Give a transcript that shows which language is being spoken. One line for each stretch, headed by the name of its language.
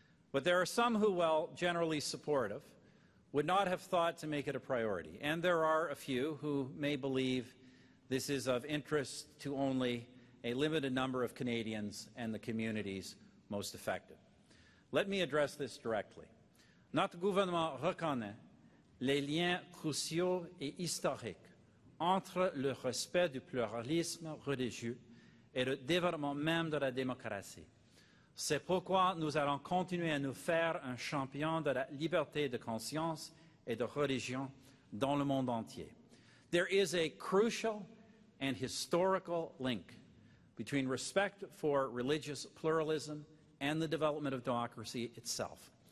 English: But there are some who, while generally supportive, would not have thought to make it a priority. And there are a few who may believe this is of interest to only a limited number of Canadians and the communities most affected. Let me address this directly.
French: Notre gouvernement reconnaît les liens cruciaux et historiques entre le respect du pluralisme religieux et le développement même de la démocratie. C'est pourquoi nous allons continuer à nous faire un champion de la liberté de conscience et de religion dans le monde entier.
English: There is a crucial and historical link between respect for religious pluralism and the development of democracy itself.